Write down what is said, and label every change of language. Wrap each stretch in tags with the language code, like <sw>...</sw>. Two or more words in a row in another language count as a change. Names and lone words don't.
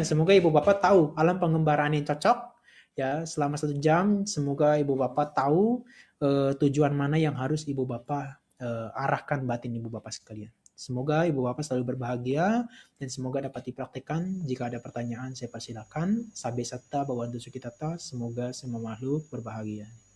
<id>Semoga ibu bapak tahu alam pengembaraan yang cocok. Ya, selama 1 jam, semoga ibu bapak tahu tujuan mana yang harus ibu bapak arahkan batin ibu bapak sekalian. Semoga ibu bapak selalu berbahagia dan semoga dapat dipraktikkan. Jika ada pertanyaan, saya persilakan.</id> <pi>Sabe satta bawantu sukitata.</pi> <id>Semoga semua makhluk berbahagia.</id>